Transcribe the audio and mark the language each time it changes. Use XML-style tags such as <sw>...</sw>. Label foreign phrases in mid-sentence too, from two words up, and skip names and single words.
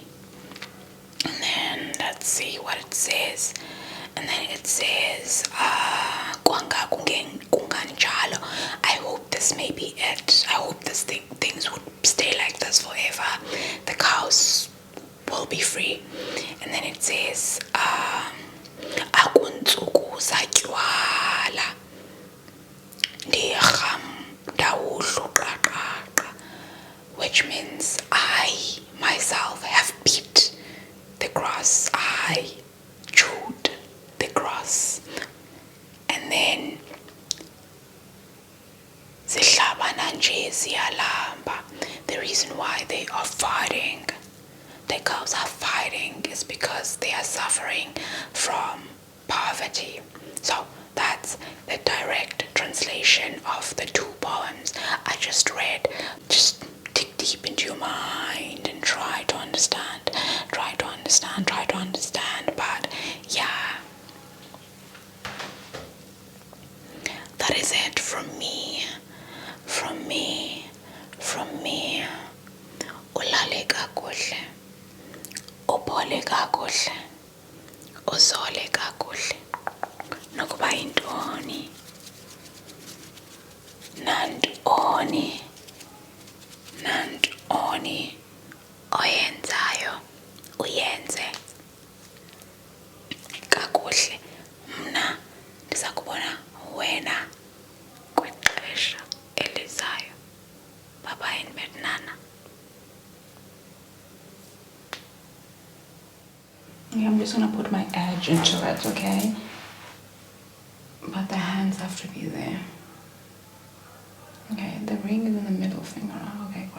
<en>And then let's see what it says. And then it says</en> <xh>kwanga kunganjalo.</xh> <en>I hope this may be it. I hope things would stay like this forever. The cows will be free. And then it says</en> <xh>akuntsuku zatywala ndirham ndawudla uqaqaqa,</xh> <en>which means I myself have beat the grass. I chewed the grass. And then</en> <xh>zihlabana nje ziyalamba.</xh> <en>The reason why they are fighting, the cows are fighting, is because they are suffering from poverty. So that's the direct translation of the two poems I just read. Just dig deep into your mind and try to understand. But yeah, that is it from me.</en> <xh>Ulale kakuhle, uphole kakuhle, uzole kakuhle, nokuba yintoni nantoni oyenzayo uyenze kakuhle. Mna ndiza kubona wena kwixesha elizayo.</xh> <en>Bye bye and Nana. Okay, I'm just gonna put my edge into it, okay? But the hands have to be there. Okay, the ring is in the middle finger.</en>